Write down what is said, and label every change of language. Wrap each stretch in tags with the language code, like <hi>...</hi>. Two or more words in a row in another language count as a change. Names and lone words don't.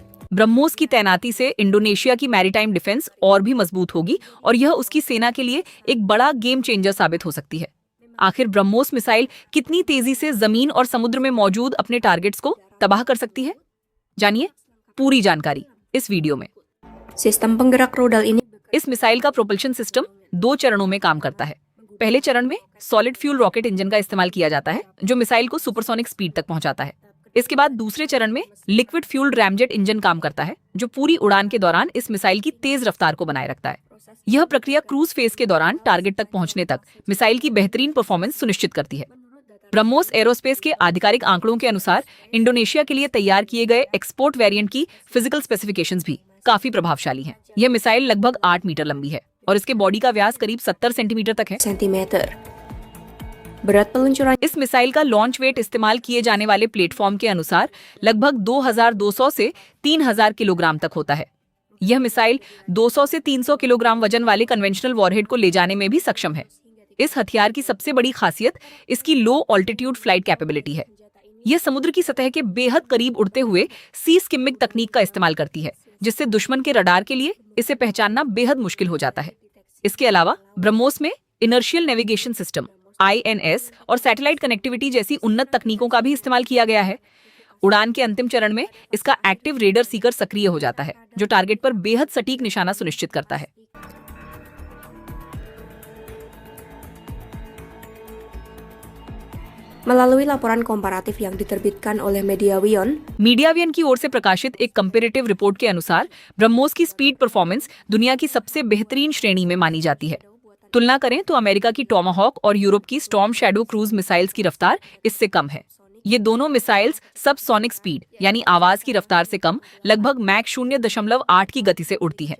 <hi>ब्रह्मोस की तैनाती से इंडोनेशिया की</hi> <en>maritime defence</en> <hi>और भी मजबूत होगी और यह उसकी सेना के लिए एक बड़ा</hi> <en>game changer</en> <hi>साबित हो सकती है। आखिर ब्रह्मोस मिसाइल कितनी तेजी से जमीन और समुद्र में मौजूद अपने टारगेट्स को तबाह कर सकती है? जानिए पूरी जानकारी इस वीडियो में।</hi> <id>sistem penggerak rudal ini</id> <hi>इस मिसाइल का</hi> <en>propulsion system</en> <hi>2 चरणों में काम करता है। पहले चरण में</hi> <en>solid fuel rocket engine</en> <hi>का इस्तेमाल किया जाता है, जो मिसाइल को</hi> <en>supersonic speed</en> <hi>तक पहुंचाता है। इसके बाद दूसरे चरण में</hi> <en>liquid fuel ramjet engine</en> <hi>काम करता है, जो पूरी उड़ान के दौरान इस मिसाइल की तेज रफ्तार को बनाए रखता है। यह प्रक्रिया</hi> <en>cruise phase</en> <hi>के दौरान टारगेट तक पहुंचने तक मिसाइल की बेहतरीन परफॉर्मेंस सुनिश्चित करती है। ब्रह्मोस एरोस्पेस के आधिकारिक आंकड़ों के अनुसार इंडोनेशिया के लिए तैयार किए गए</hi> <en>export variant</en> <hi>की</hi> <en>physical specifications</en> <hi>भी काफी प्रभावशाली हैं। यह मिसाइल लगभग 8 मीटर लंबी है और इसके बॉडी का व्यास करीब 70 सेंटीमीटर तक है। cm.</hi> <id>Berat peluncuran</id> <hi>इस मिसाइल का</hi> <en>launch weight</en> <hi>इस्तेमाल किए जाने वाले प्लेटफॉर्म के अनुसार लगभग 2200 से 3000 किलोग्राम तक होता है। यह मिसाइल 200 से 300 किलोग्राम वजन वाले</hi> <en>conventional warhead</en> <hi>को ले जाने में भी सक्षम है। इस हथियार की सबसे बड़ी खासियत इसकी</hi> <en>low altitude flight capability</en> <hi>है। यह समुद्र की सतह के बेहद करीब उड़ते हुए</hi> <en>sea skimming</en> <hi>तकनीक का इस्तेमाल करती है, जिससे दुश्मन के रडार के लिए इसे पहचानना बेहद मुश्किल हो जाता है। इसके अलावा ब्रह्मोस में</hi> <en>inertial navigation system INS</en> <hi>और</hi> <en>satellite connectivity</en> <hi>जैसी उन्नत तकनीकों का भी इस्तेमाल किया गया है। उड़ान के अंतिम चरण में इसका</hi> <en>active radar seeker</en> <hi>सक्रिय हो जाता है, जो टारगेट पर बेहद सटीक निशाना सुनिश्चित करता है।</hi> <id>melalui laporan komparatif yang diterbitkan oleh Mediawion,</id> <hi>मीडियावियन की ओर से प्रकाशित एक</hi> <en>comparative report</en> <hi>के अनुसार ब्रह्मोस की</hi> <en>speed performance</en> <hi>दुनिया की सबसे बेहतरीन श्रेणी में मानी जाती है। तुलना करें तो अमेरिका की टॉमाहॉक और यूरोप की स्टॉर्म शैडो</hi> <en>cruise missiles</en> <hi>की रफ्तार इससे कम है। ये दोनों मिसाइल्स</hi> <en>subsonic speed</en> <hi>यानी आवाज की रफ्तार से कम लगभग मैक 0.8 की गति से उड़ती है।</hi>